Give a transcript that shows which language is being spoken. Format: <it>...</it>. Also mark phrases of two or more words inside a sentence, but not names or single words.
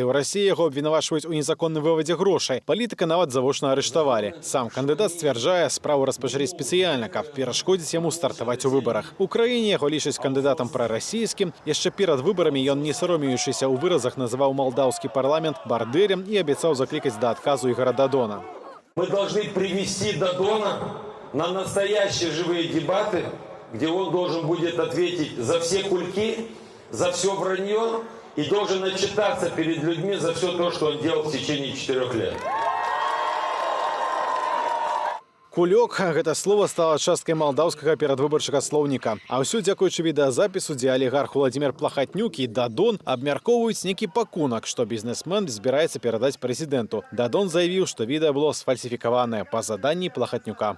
<be>У Расіі яго абвінавачваюць у незаконным вывадзе грошай. Палітыка нават завочна арыштавалі. Сам кандыдат сцвярджае, справу распачалі спецыяльна, каб перашкодзіць яму стартаваць у выбарах. У краіне яго лічаць кандыдатам прарасійскім. Яшчэ перад выбарамі ён, не саромеючыся ў выразах, называў малдаўскі парламент бардэлем і абяцаў заклікаць да адказу Ігара Дадона.</be> <ru>Мы должны привести Дадона на настоящие живые дебаты, где он должен будет ответить за все кульки, за все вранье и должен отчитаться перед людьми за все то, что он делал в течение 4 лет.</ru> <be>Кулёк – гэта</be> <ru>слово стало</ru> <be>часткай малдаўскага перадвыбарчага слоўніка. А ўсё дзякуючы відэазапісу, дзе алігарх Уладзімір Плахатнюк і Дадон абмяркоўваюць нейкі пакунак, што бізнесмен збіраецца перадаць прэзідэнту. Дадон заявіў, што відэа было сфальсіфікаванае па заданні Плахатнюка.</be>